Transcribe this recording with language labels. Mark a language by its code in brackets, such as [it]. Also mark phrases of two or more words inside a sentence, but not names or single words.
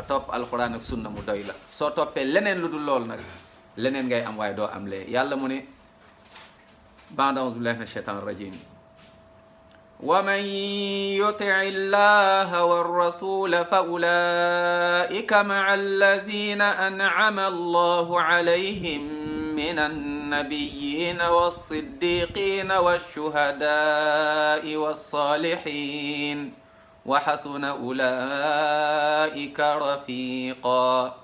[wo] topp alquran ak sunna mu doy la soo toppee leneen lu dul loolu nag leneen ngay am waaye doo am lee yàlla mu ne [ar] بعد أعوذ بالله من الشيطان الرجيم ومن يطع الله والرسول فأولئك مع الذين أنعم الله عليهم من النبيين والصديقين والشهداء والصالحين وحسن أولئك رفيقا